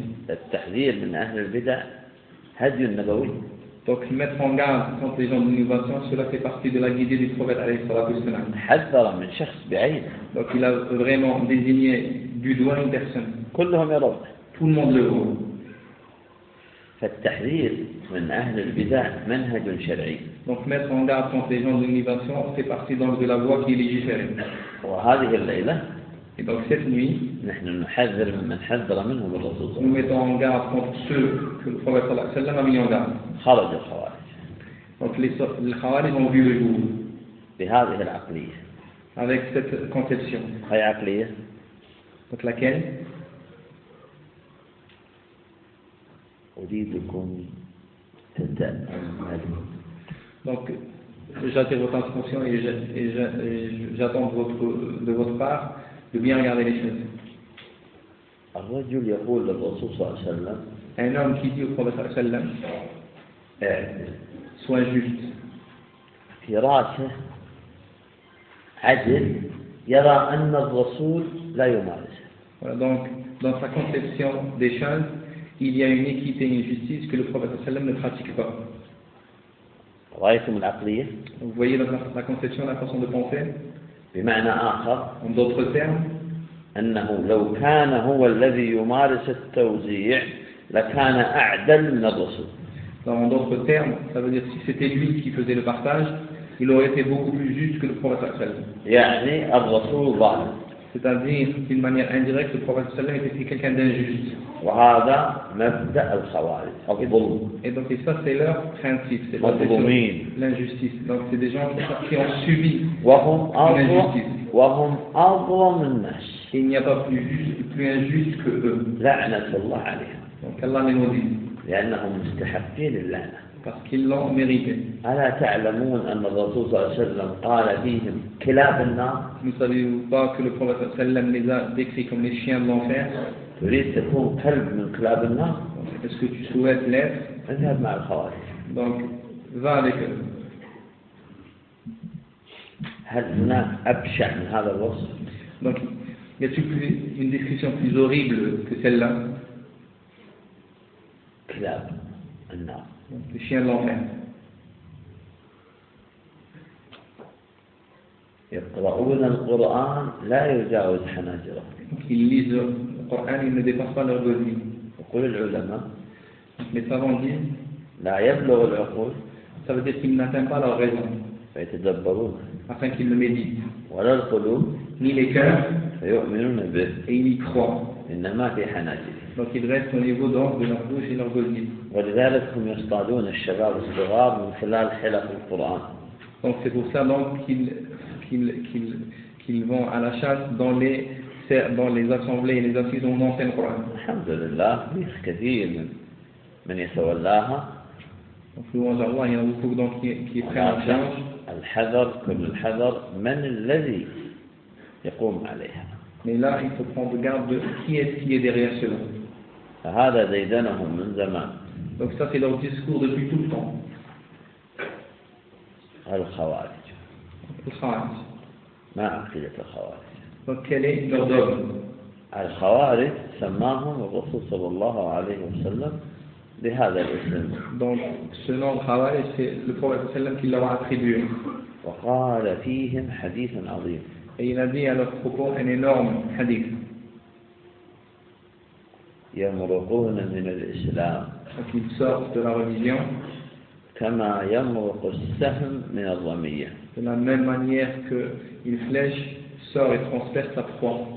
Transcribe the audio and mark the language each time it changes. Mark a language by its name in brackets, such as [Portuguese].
[Arabic] التحذير من أهل البدع هدي النبوي. [French] Donc mettre en garde contre les gens de l'innovation, cela fait partie de la guidée du prophète [Arabic] عليه الصلاة والسلام. حذر من شخص بعيد. [French] Donc il a vraiment désigné du doigt une personne. [Arabic] كلهم يرون. [French] Tout le monde le voit. [Arabic] فالتحذير من أهل البدع منهج شرعي. [French] Donc mettre en garde contre les gens de l'innovation fait partie donc de la voie qui est légiférée. [Arabic] وهذه الليلة. [French] Et donc cette nuit, [Arabic] نحن نحذر من حذر منه بالرسول. [French] Nous mettons en garde contre ceux que le prophète [Arabic] صلى الله عليه وسلم [French] a mis en garde. [Arabic] خرج الخوارج. [French] Donc les خوارج ont vu le jour. [Arabic] بهذه العقلية. [French] Avec cette conception. [Arabic] أي عقلية؟ [French] Donc laquelle؟ [Arabic] أريدكم تتأملوا. [French] Donc j'attire votre attention et j'attends de votre part. De bien regarder les choses. [Arabic] الرجل يقول للرسول صلى الله عليه وسلم. [French] Un homme qui dit au prophète [Arabic] صلى الله عليه وسلم. [French] Sois juste. [Arabic] فراسه عدل يرى أن الرسول لا يمارسه. [French] Voilà donc dans sa conception des choses, il y a une équité et une justice que le prophète [Arabic] صلى الله عليه وسلم [French] ne pratique pas. [Arabic] رأيتم العقلية. [French] Vous voyez la conception, la façon de penser. [Arabic] بمعنى آخر، [French] en d'autres termes, [Arabic] أنه لو كان هو الذي يمارس التوزيع لكان أعدل من الرسول. [French] Donc, en d'autres termes, ça veut dire si c'était lui qui faisait le partage, il aurait été beaucoup plus juste que le prophète [Arabic] صلى الله عليه وسلم. يعني الرسول ظالم. [French] C'est-à-dire d'une manière indirecte, le prophète [Arabic] صلى الله عليه وسلم [French] était quelqu'un d'injuste. [Arabic] وهذا مبدأ الخوارج أو الظلم. [French] Et donc et ça c'est leur principe, c'est leur domaine, l'injustice. Donc c'est des gens qui ont subi l'injustice. [Arabic] وهم أظلم الناس. [French] Il n'y a pas plus juste, plus injuste que eux. [Arabic] لعنة الله عليهم. [French] Donc Allah les maudit. [Arabic] لأنهم مستحقين للعنة. [French] Parce qu'ils l'ont mérité. [Arabic] ألا تعلمون أن الرسول صلى الله عليه وسلم قال فيهم كلاب النار؟ [French] Ne savez-vous pas que le prophète [Arabic] صلى الله عليه وسلم [French] les a décrits comme les chiens de l'enfer؟ [Arabic] تريد تكون قلب من كلاب النار؟ [French] Est-ce que tu souhaites l'être؟ [Arabic] اذهب مع الخوارج. [French] Donc va avec eux. [Arabic] هل هناك أبشع من هذا الوصف؟ [French] Donc y a-t-il une description plus horrible que celle-là؟ [Arabic] كلاب النار. [French] Les chiens de l'enfer. [Arabic] يقرؤون القرآن لا يجاوز حناجرهم. [French] Ils lisent le Coran, ils ne dépassent pas leur godille. [Arabic] وقل العلماء. [French] Les savants disent. [Arabic] لا يبلغ العقول. [French] Ça veut dire qu'ils n'atteignent pas leur raison. [Arabic] فيتدبرون. [French] Afin qu'ils le méditent. [Arabic] ولا القلوب. [French] Ni les cœurs. [Arabic] فيؤمنون به. [French] Et ils y croient. [Arabic] إنما في حناجرهم. [French] Donc ils restent au niveau donc de leur bouche et leur godille. [Arabic] ولذلك هم يصطادون الشباب الصغار من خلال حلق القرآن. [French] Donc c'est pour ça donc qu'ils vont à la chasse dans les assemblées et les assises où on enseigne le Coran. Alhamdulillah, il y a beaucoup de gens qui sont prêts à la charge. Il y a beaucoup de gens qui sont prêts à la charge. [Arabic] Al-Hadar, [French] comme [Arabic] Al-Hadar, man alladhi yaqoum alayha. [French] Mais là, il faut prendre garde de qui est derrière cela. [Arabic] هذا زيدنهم من زمان. [French] Donc ça, c'est leur discours depuis tout le temps. [Arabic] Al-Khawarij. الخوارج ما عقيدة الخوارج؟ وكلي نضرب الخوارج سماهم الرسول صلى الله عليه وسلم بهذا الاسم. [French] Donc selon الخوارج c'est le prophète [Arabic] صلى الله عليه وسلم [French] qui l'a attribué. [Arabic] وقال فيهم حديث عظيم. [French] Et il a dit à leur propos un énorme hadith. [Arabic] يمرقون من الإسلام. [French] Donc ils sortent de la religion. [Arabic] كما يمرق السهم من الرمية. [French] De la même manière qu'une flèche sort et transperce sa proie.